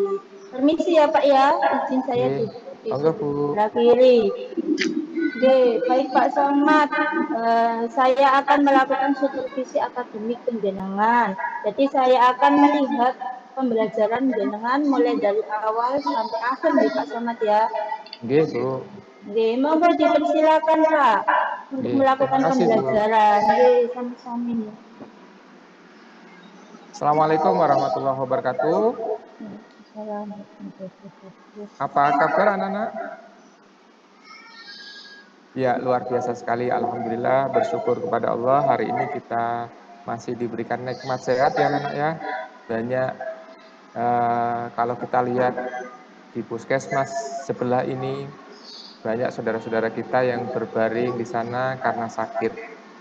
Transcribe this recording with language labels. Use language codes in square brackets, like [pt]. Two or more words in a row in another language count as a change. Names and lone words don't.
[id] Permisi ya Pak ya, izin saya duduk di sudut sebelah kiri. Oke, baik Pak Somad, saya akan melakukan supervisi akademik penjenengan. Jadi saya akan melihat pembelajaran jenengan mulai dari awal sampai akhir nih Pak Somad ya. [jv] Nggih Bu. Nggih, [id] monggo dipersilakan Pak untuk melakukan pembelajaran. [jv] Nggih, sami-sami. [ar] Assalamualaikum warahmatullahi wabarakatuh. [id] Apa kabar anak-anak? Ya, luar biasa sekali. Alhamdulillah, bersyukur kepada Allah. Hari ini kita masih diberikan nikmat sehat ya anak-anak ya. Banyak kalau kita lihat di puskesmas sebelah ini, banyak saudara-saudara kita yang berbaring di sana karena sakit.